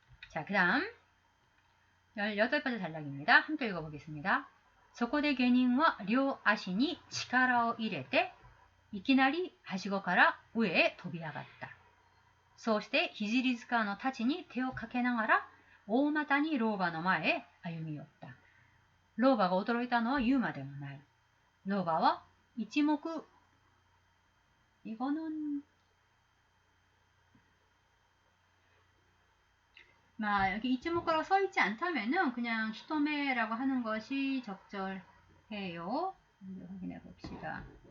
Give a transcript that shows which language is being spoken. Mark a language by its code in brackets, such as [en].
[ko] 자, 그 다음 18번째 단락입니다. 함께 읽어보겠습니다. [ja] そこで下人は両足に力を入れていきなりはしごから上へ飛び上がった。そうして聖塚の太刀に手をかけながら大股に老婆の前へ歩み寄った。老婆が驚いたのは言うまでもない。老婆は一目、 [ko] 이거는 여기 이치모코라고 써있지 않다면은 그냥 히토메라고 하는 것이 적절해요. 확인해 봅시다.